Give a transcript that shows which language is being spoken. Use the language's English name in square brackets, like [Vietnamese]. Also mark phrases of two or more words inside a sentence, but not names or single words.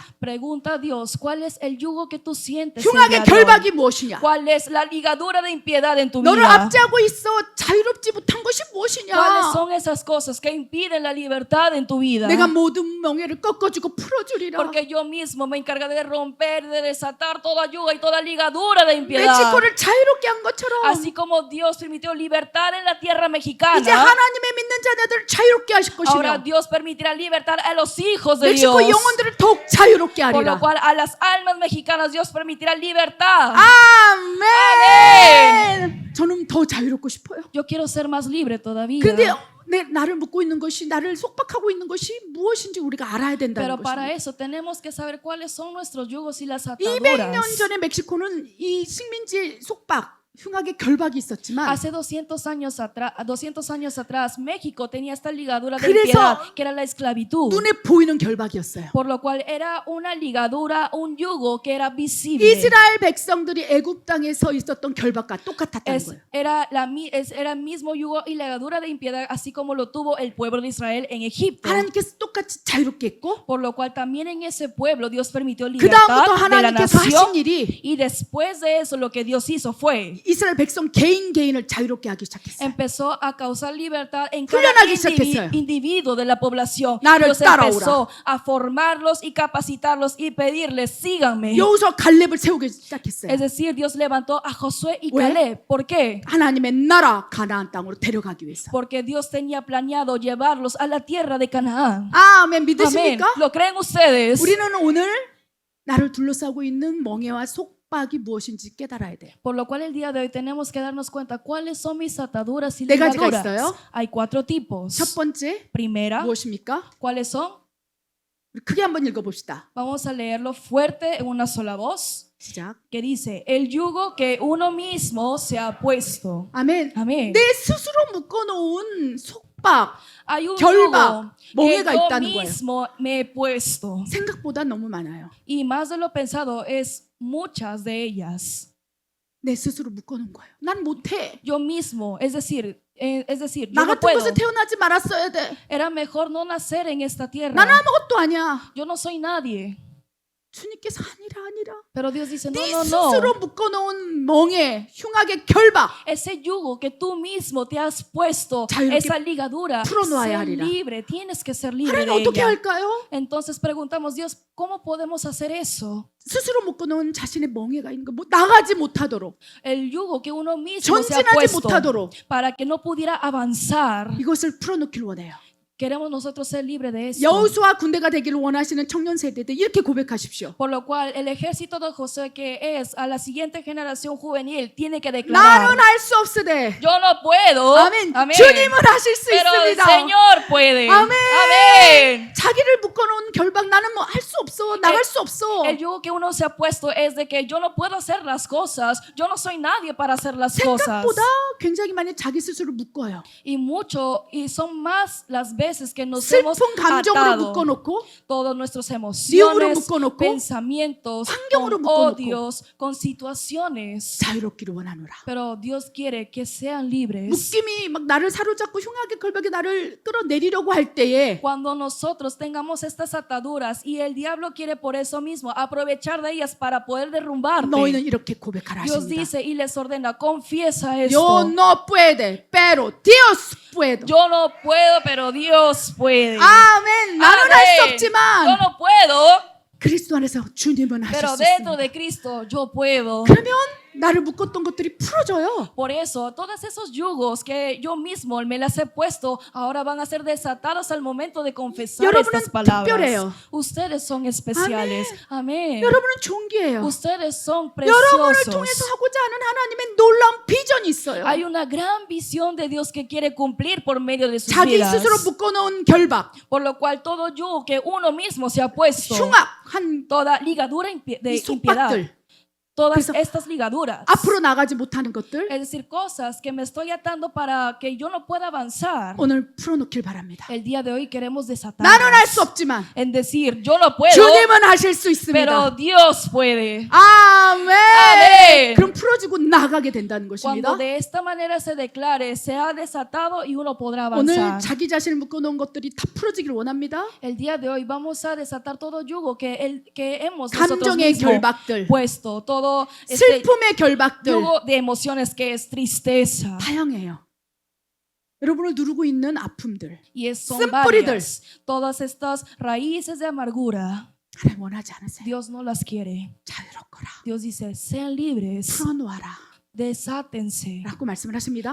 [Spanish] Pregunta a Dios, ¿cuál es el yugo que tú sientes? el [Korean] 흉악의 [Spanish] día de hoy? [Korean] 결박이 무엇이냐? [Spanish] ¿Cuál es la ligadura de impiedad en tu [Korean] 너를 [Spanish] vida? [Korean] 압제하고 있어 자유롭지 못한 것이 무엇이냐? [Spanish] ¿Cuáles son esas cosas que impiden la libertad en tu vida? [Korean] 내가 모든 멍해를 꺾어주고 풀어주리라. [Spanish] Porque yo mismo me encargaré de romper, de desatar toda yuga y toda ligadura de impiedad. [Korean] 멕시코를 자유롭게 한 것처럼 [Spanish] Así como Dios permitió libertad en la tierra [Korean] 이제 [Spanish] mexicana, [Korean] 하나님의 믿는 자녀들을 자유롭게 하실 [Spanish] ahora [Korean] 것이며 [Spanish] Dios permitirá libertad a los hijos de [Korean] 멕시코 [Spanish] Dios. [Korean] 영혼들을 더욱 자유롭게 [Spanish] Por lo [Korean] 하리라. [Spanish] cual a las almas mexicanas Dios permitirá libertad. [Korean] 아멘. 저는 더 자유롭고 싶어요. [Spanish] Yo quiero ser más libre todavía. [Korean] 근데 나를 묶고 있는 것이 나를 속박하고 있는 것이 무엇인지 우리가 알아야 된다는 [Spanish] Pero para [Korean] 것입니다. [Spanish] eso tenemos que saber cuáles son nuestros yugos y las [Korean] 200년 [Spanish] ataduras. [Korean] 전에 멕시코는 이 식민지 속박, 흉악의 결박이 있었지만 [Spanish] Hace 200 años atrás, México tenía esta ligadura de [Korean] 그래서 [Spanish] impiedad, que era la esclavitud. [Korean] 눈에 보이는 결박이었어요. [Spanish] Por lo cual era una ligadura, un yugo que era visible. [Korean] 이스라엘 백성들이 애굽 땅에 서 있었던 결박과 똑같았다는 거예요. [Spanish] Era el mismo yugo y ligadura de impiedad, así como lo tuvo el pueblo de Israel en Egipto. [Korean] 하나님께서 똑같이 자유롭게 했고 [Spanish] Por lo cual también en ese pueblo Dios permitió [Korean] 그 [Spanish] libertad [Korean] 다음부터 [Spanish] de la [Korean] 하나님께서 [Spanish] nación. [Korean] 하신 일이 [Spanish] Y después de eso lo que Dios hizo fue [Korean] 이스라엘 백성 개인을 자유롭게 하기 시작했어요. [Spanish] empezó a causar libertad en cada [Korean] 훈련하기 시작했어요. [Spanish] individuo de la población. [Korean] 나를 [Spanish] Dios [Korean] 따라오라. [Spanish] empezó a formarlos y capacitarlos y pedirles, síganme. [Korean] 여호수아 갈렙을 세우기 시작했어요. [Spanish] Es decir, Dios levantó a Josué y [Korean] 왜? [Spanish] Caleb. ¿Por qué? [Korean] 하나님의 나라 가나안 땅으로 데려가기 위해서. [Spanish] Porque Dios tenía planeado llevarlos a la tierra de Canaán. [Korean] 아멘. [Spanish] Amén. [Korean] 믿으십니까? [Spanish] ¿Lo creen ustedes? [Korean] 우리는 오늘 나를 둘러싸고 있는 멍해와 속박이 무엇인지 깨달아야 돼요. [Spanish] Por lo cual el día de hoy tenemos que darnos cuenta cuáles son mis ataduras y [Korean] 네 가지가 [Spanish] ligaduras. [Korean] 있어요. [Spanish] Hay 4 tipos. [Korean] 첫 번째 [Spanish] Primera, [Korean] 무엇입니까? [Spanish] ¿cuáles son? [Korean] 우리 크게 한번 읽어봅시다. [Spanish] Vamos a leerlo fuerte en una sola voz. [Korean] 시작. [Spanish] Que dice, el yugo que uno mismo se ha puesto. [Korean] 아멘. [Spanish] Amén. [Korean] 내 스스로 묶어놓은 속박, [Spanish] Hay un [Korean] 결박, [Spanish] yugo que [Korean] 멍해가 [Spanish] yo [Korean] 있다는 거예요. [Spanish] mismo me he puesto. [Korean] 생각보다 너무 많아요. [Spanish] Y más de lo pensado es muchas de ellas. [Korean] 내 스스로 묶어놓은 거예요. 난 못해. [Spanish] Yo mismo, es decir, yo [Korean] 나 [Spanish] no [Korean] 같은 [Spanish] puedo. [Korean] 곳에 태어나지 말았어야 돼. [Spanish] Era mejor no nacer en esta tierra. [Korean] 난 아무것도 아니야. [Spanish] Yo no soy nadie. [Korean] 주님께서 아니라. [Spanish] Pero Dios dice, no, [Korean] 네 [Spanish] no, [Korean] 스스로 [Spanish] no. [Korean] 묶어놓은 멍해, 흉악의 결박. [Spanish] Ese yugo que tú mismo te has puesto, [Korean] 자유롭게 [Spanish] esa ligadura, [Korean] 풀어놓아야 [Spanish] ser [Korean] 하리라. [Spanish] libre, tienes que ser libre [Korean] 하나님 [Spanish] de [Korean] 어떻게 [Spanish] ella. [Korean] 할까요? [Spanish] Entonces preguntamos, Dios, ¿cómo podemos hacer eso? [Korean] 스스로 묶어놓은 자신의 멍해가 있는 거, 나가지 못하도록, [Spanish] El yugo que uno mismo se ha [Korean] 전진하지 [Spanish] puesto [Korean] 못하도록 [Spanish] para que no pudiera avanzar. [Korean] 이것을 풀어놓기를 원해요. [Spanish] Queremos nosotros ser libres de eso. [Korean] 여호수아 군대가 되기를 원하시는 청년 세대들 이렇게 고백하십시오. [Spanish] Por lo cual el ejército de Josué que es a la siguiente generación juvenil tiene que declarar, [Korean] 나는 할 수 없으되 [Spanish] yo no puedo, [Korean] 아멘. [Spanish] amén, [Korean] 주님은 하실 수 [Spanish] pero el [Korean] 있습니다. [Spanish] Señor puede. [Korean] 아멘. [Spanish] Amén. [Korean] 자기를 묶어놓은 결박 나는 뭐 할 수 없어 나갈 수 없어. [Spanish] El yugo que uno se ha puesto es de que yo no puedo hacer las cosas, yo no soy nadie para hacer las cosas. [Korean] 생각보다 굉장히 많이 자기 스스로 묶어요. [Spanish] Y son más las veces que nos hemos [Korean] 슬픈 감정으로 [Spanish] atado [Korean] 묶어놓고 [Spanish] todas nuestras [Korean] 미움으로 [Spanish] emociones, [Korean] 묶어놓고 [Spanish] pensamientos, [Korean] 환경으로 [Spanish] con [Korean] 묶어놓고 [Spanish] odios, con situaciones. [Korean] 자유롭기를 원하노라. [Spanish] Pero Dios quiere que sean libres. [Korean] 묶임이 막 나를 사로잡고 흉악의 결박이 나를 끌어내리려고 할 때에 [Spanish] Cuando nosotros tengamos estas ataduras y el diablo quiere por eso mismo aprovechar de ellas para poder derrumbarte, [Korean] 너희는 이렇게 고백하라 [Spanish] Dios [Korean] 하십니다. [Spanish] dice y les ordena, confiesa Yo esto. no puede, pero Dios puede. Yo no puedo, pero Dios puede. [Korean] 아멘. 나는 할 수 [Spanish] Amén. Yo [Korean] 없지만 [Spanish] no puedo, [Korean] 그리스도 안에서 주님은 하실 [Spanish] Pero [Korean] 수 [Spanish] dentro [Korean] 있습니다. [Spanish] de Cristo yo puedo. [Korean] 그러면 나를 묶었던 것들이 풀어져요. [Spanish] Por eso, todos esos yugos que yo mismo me las he puesto, ahora van a ser desatados al momento de confesar [Korean] 여러분은 [Spanish] estas palabras. [Korean] 특별해요. [Spanish] Ustedes son especiales. Amén. [Korean] 여러분은 존귀해요. [Spanish] Ustedes son [Korean] 여러분을 [Spanish] preciosos. [Korean] 통해서 하고자 하는 하나님의 놀라운 비전이 있어요. [Spanish] Hay una gran visión de Dios que quiere cumplir por medio de sus [Korean] 자기 [Spanish] vidas. [Korean] 스스로 묶어놓은 결박, [Spanish] Por lo cual todo yugo que uno mismo se ha puesto, [Korean] 흉악한 [Spanish] toda ligadura de [Korean] 이 [Spanish] impiedad, [Korean] 속박들, [Spanish] todas [Korean] 그래서 [Spanish] estas ligaduras, [Korean] 앞으로 나가지 못하는 것들 [Spanish] es decir, cosas que me estoy atando para que yo no pueda avanzar, [Korean] 오늘 풀어놓길 바랍니다. [Spanish] el día de hoy queremos [Korean] 나는 할 [Spanish] desatarlas. [Korean] 수 없지만 [Spanish] En decir, yo no puedo, [Korean] 주님은 하실 수 [Spanish] pero [Korean] 있습니다. [Spanish] Dios puede. [Korean] 아멘. 아멘. 그럼 풀어지고 나가게 된다는 것입니다. [Spanish] Cuando de esta manera se declare, se ha desatado y uno podrá [Korean] 오늘 [Spanish] avanzar. [Korean] 자기 자신을 묶어놓은 것들이 다 풀어지길 원합니다. [Spanish] El día de hoy vamos a desatar todo yugo que hemos nosotros [Korean] 감정의 [Spanish] mismos [Korean] 결박들, [Spanish] puesto, todo este [Korean] 슬픔의 결박들 [Spanish] yugo de emociones que es tristeza. [Korean] 다양해요. 여러분을 누르고 있는 아픔들 [Spanish] Son [Korean] 쓴뿌리들. [Spanish] varias. Todas estas raíces de amargura, [Korean] 하나님 원하지 않으세요. [Spanish] Dios no las quiere. [Korean] 자유롭거라. [Spanish] Dios dice, sean libres, [Korean] 풀어놓아라 [Spanish] desátense, [Korean] 라고 말씀을 하십니다.